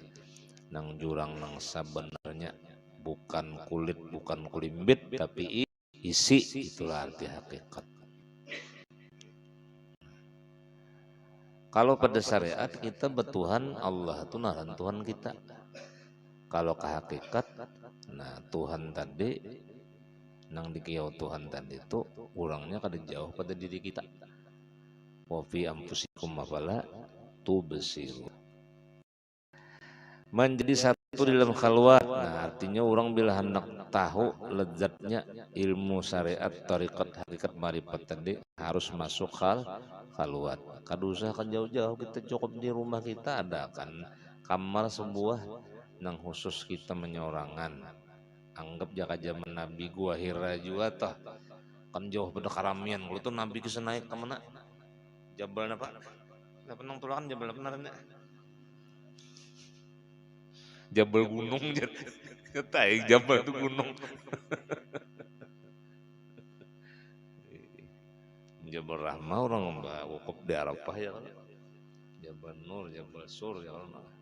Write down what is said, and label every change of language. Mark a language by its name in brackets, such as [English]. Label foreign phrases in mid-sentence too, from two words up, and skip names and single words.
[Banjar] Nang jurang nang sebenarnya bukan kulit, bukan kulimbit, tapi isi, itulah arti hakikat. Kalau pada syariat kita bertuhan Allah itu naran Tuhan kita. Kalau ke hakikat, nah Tuhan tadi, nang dikiau Tuhan tadi itu orangnya kada jauh pada diri kita. [Arabic] وفي أنفسكم أفلا تبصرون. [Indonesian] Menjadi satu di dalam khalwat. Nah, artinya orang bila hendak tahu lezatnya ilmu syariat, tarekat, hakikat, ma'rifat tadi harus masuk khalwat. [Banjar] Kada usah kan jauh-jauh, kita cukup di rumah kita ada kan kamar sebuah nang khusus kita menyorangan. Anggap jaka zaman Nabi gua Hira juga toh. Kan jauh pada karamian. Kalau tuh Nabi bisa naik ke mana? Jabal apa? Apa nang tulakan jabal apa namanya? Jabal gunung ketai jabal itu gunung. Jabal Rahmah orang wukuf di Arafah ya kan. Jabal Nur, Jabal Sur ya kan.